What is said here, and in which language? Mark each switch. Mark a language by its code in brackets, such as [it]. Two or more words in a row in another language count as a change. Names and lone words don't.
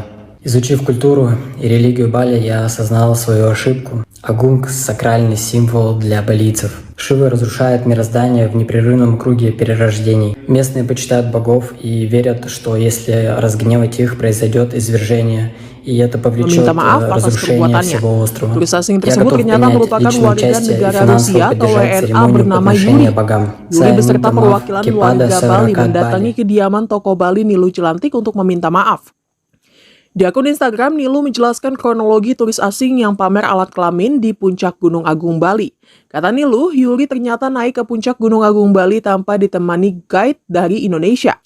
[ru] Изучив культуру и религию Бали, я осознал свою ошибку. Агунг – сакральный символ для балийцев. Шива разрушает мироздание в непрерывном круге перерождений. Местные почитают богов и верят, что если разгневать их, произойдет извержение, и это повлечет разрушение всего острова. [id] Turis asing [ru] Я [id] tersebut [ru] готов [id] ternyata [ru] принять [id] merupakan [ru] личное [id] warga [ru] участие и [id] negara [ru] финансово [id] Rusia atau [ru] поддержать [id] WNA [ru] церемонию [id] bernama [ru] подношения [id] Yuri. [ru] богам. [id] Yuri beserta Saya perwakilan kepada warga Bali masyarakat mendatangi Bali. kediaman tokoh Bali Nilu Cilantik untuk meminta maaf. Di akun Instagram, Nilu menjelaskan kronologi turis asing yang pamer alat kelamin di puncak Gunung Agung Bali. Kata Nilu, Yuri ternyata naik ke puncak Gunung Agung Bali tanpa ditemani guide dari Indonesia.